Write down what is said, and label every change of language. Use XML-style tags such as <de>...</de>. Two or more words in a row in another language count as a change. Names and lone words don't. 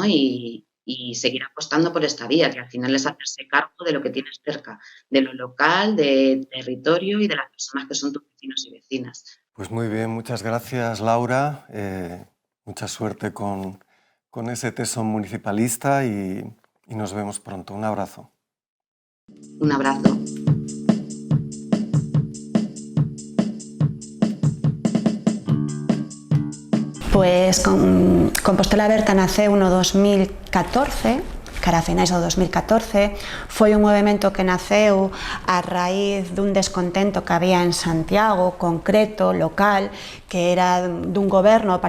<es>Y seguir apostando por esta vía, que al final es hacerse cargo de lo que tienes cerca, de lo local, del territorio y de las personas que son tus vecinos y vecinas. Pues muy bien, muchas gracias, Laura. Mucha suerte con con ese tesón municipalista y nos vemos pronto. Un abrazo. Un abrazo.</es> <gl>Pois Compostela Aberta naceu no 2014, cara a finais do 2014, foi un movimento que naceu a raíz dun descontento que había en Santiago, concreto, local, que era dun goberno do</gl>